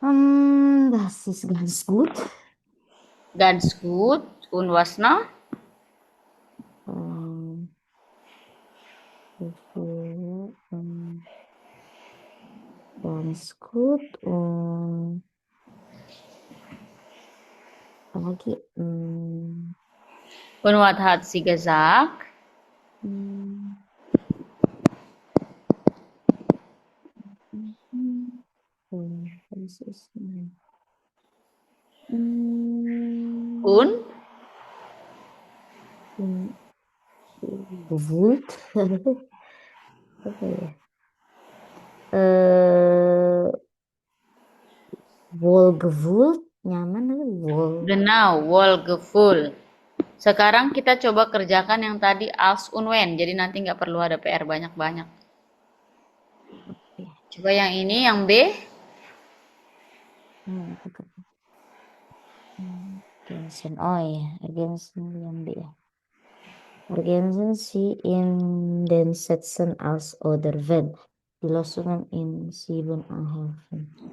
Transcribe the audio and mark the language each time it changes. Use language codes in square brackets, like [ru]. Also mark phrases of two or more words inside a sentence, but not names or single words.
[de] Das ist ganz gut. Ganz gut. Und was noch? Gefühl, ganz gut. [id] Und apa lagi? [de] Und was hat sie gesagt? Das ist Und? gewollt. [id] Apa ya? Wohlgewollt, nyaman lagi wohl. [de] Genau, wohlgefühl. [id] Sekarang kita coba kerjakan yang tadi [de] als und when. [id] Jadi nanti nggak perlu ada PR banyak-banyak. Coba yang ini, yang B. [de] Ergänzen. [id] Oh ya, ergänzen yang B ya. [de] Ergänzen Sie in den Sätzen als oder wenn. Die Lösungen in 7 anhelfen.